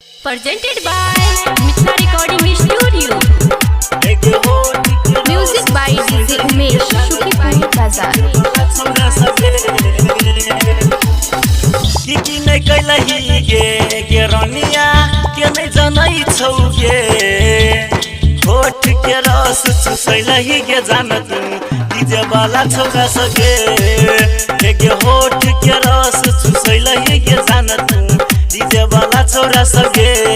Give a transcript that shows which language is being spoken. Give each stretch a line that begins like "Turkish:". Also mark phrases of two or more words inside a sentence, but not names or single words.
English: Presented by Mithla Recording Studio. Music by DJ Umesh, Shukipur Bazaar.
Maithili: की नहीं कैलही गे रनिया के नहीं जनै छौ गे होठ के रस चुसैलही गे जान तू डीजे वाला छोरा सगे गे होठ के रस चुसैलही गे जान तू डीजे वाला छोरा सगे